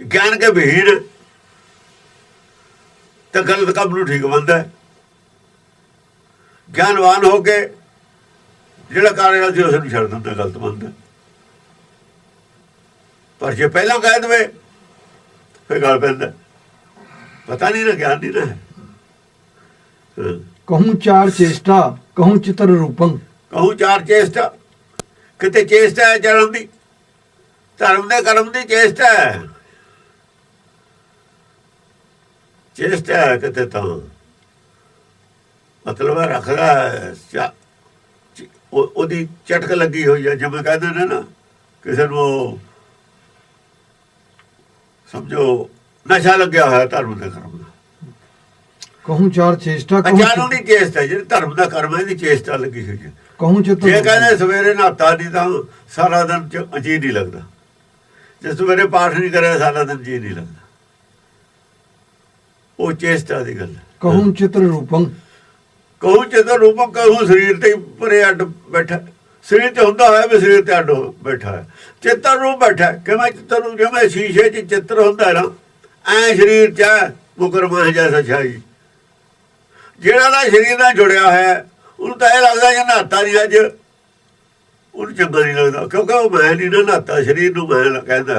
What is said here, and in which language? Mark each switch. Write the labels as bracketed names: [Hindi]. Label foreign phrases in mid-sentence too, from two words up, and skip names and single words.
[Punjabi] ਗਿਆਨ ਕੇ ਵਿਹੀਨ ਤਾਂ ਗਲਤ ਕੰਮ ਨੂੰ ਠੀਕ ਮੰਨਦਾ। ਗਿਆਨਵਾਨ ਹੋ ਕੇ ਜਿਹੜਾ ਕਾਰਿਆ ਸੀ ਉਸ ਨੂੰ ਛੱਡ ਦਿੰਦਾ, ਗਲਤ ਮੰਨਦਾ। ਪਰ ਜੇ ਪਹਿਲਾਂ ਕਹਿ ਦੇਵੇ ਫਿਰ ਗੱਲ ਪੈਂਦਾ। ਪਤਾ ਨਹੀਂ ਨਾ, ਗਿਆਨ ਨਹੀਂ ਨਾ ਹੈ। [Braj] कहूँ चार चेष्टा, कहूँ चित्र रूपम। ਕਹੂੰ ਚਾਰ ਚੇਸ਼ਟਾ, [Punjabi] ਕਿਤੇ ਚੇਸ਼ਟਾ ਹੈ ਚਰਨ ਦੀ, ਧਰਮ ਦੇ ਕਰਮ ਦੀ ਚੇਸ਼ਟਾ ਹੈ। ਚੇਸ਼ਟਾ ਹੈ ਕਿਤੇ ਤਾਂ ਮਤਲਬ ਰੱਖਦਾ ਉਹਦੀ ਚਟਕ ਲੱਗੀ ਹੋਈ ਹੈ। ਜਿਵੇਂ ਕਹਿੰਦੇ ਨੇ ਨਾ ਕਿਸੇ ਨੂੰ ਸਮਝੋ ਨਸ਼ਾ ਲੱਗਿਆ ਹੋਇਆ ਧਰਮ ਦੇ ਕਰਮ ਦਾ। [Braj] कहूँ चार चेष्टा [Punjabi] ਅਚਾਨਕ ਦੀ ਚੇਸ਼ਟਾ ਜਿਹੜੀ ਧਰਮ ਦਾ ਕਰਮ ਹੈ ਇਹਦੀ ਚੇਸ਼ਟਾ ਲੱਗੀ ਹੋਈ ਹੈ। [Braj] कहूँ चित [Punjabi] ਜੇ ਕਹਿੰਦੇ ਸਵੇਰੇ ਨਹਾਤਾ ਨਹੀਂ ਤਾਂ ਸਾਰਾ ਦਿਨ ਜੀ ਨਹੀਂ ਲੱਗਦਾ, ਜੇ ਸਵੇਰੇ ਪਾਠ ਨਹੀਂ ਕਰਿਆ ਸਾਰਾ ਦਿਨ ਜੀ ਨਹੀਂ ਲੱਗਦਾ, ਉਹ ਚੇਸ਼ਟਾ ਦੀ ਗੱਲ ਹੈ। [Braj] कहूँ चित्र रूपम ਕਹੂੰ ਚਿੱਤਰ ਰੂਪਮ, [Punjabi] ਕਹੂੰ ਸਰੀਰ ਤੇ ਪਰੇ ਅੱਡ ਬੈਠਾ, ਸਰੀਰ ਤੇ ਹੁੰਦਾ ਹੋਇਆ ਵੀ ਸਰੀਰ ਤੇ ਅੱਡ ਬੈਠਾ ਹੈ, ਚਿੱਤਰ ਰੂਪ ਬੈਠਾ। ਕਿਵੇਂ ਚਿੱਤਰ ਰੂਪ? ਜਿਵੇਂ ਸ਼ੀਸ਼ੇ 'ਚ ਚਿੱਤਰ ਹੁੰਦਾ ਨਾ ਐ ਸਰੀਰ 'ਚ ਹੈ [Braj] ਮੁਕਰਮਾ ਜੈਸਾ ਛਾਈ। [Punjabi] ਜਿਹੜਾ ਦਾ ਸਰੀਰ ਨਾਲ ਜੁੜਿਆ ਹੋਇਆ ਉਹਨੂੰ ਤਾਂ ਇਹ ਲੱਗਦਾ ਜੇ ਨਹਾਤਾ ਨਹੀਂ ਅੱਜ, ਉਹਨੂੰ ਚੰਗਾ ਨਹੀਂ ਲੱਗਦਾ, ਕਿਉਂਕਿ ਉਹ ਮੈਂ ਨਹੀਂ ਨਾ ਨਹਾਤਾ, ਸਰੀਰ ਨੂੰ ਮੈਂ ਕਹਿੰਦਾ।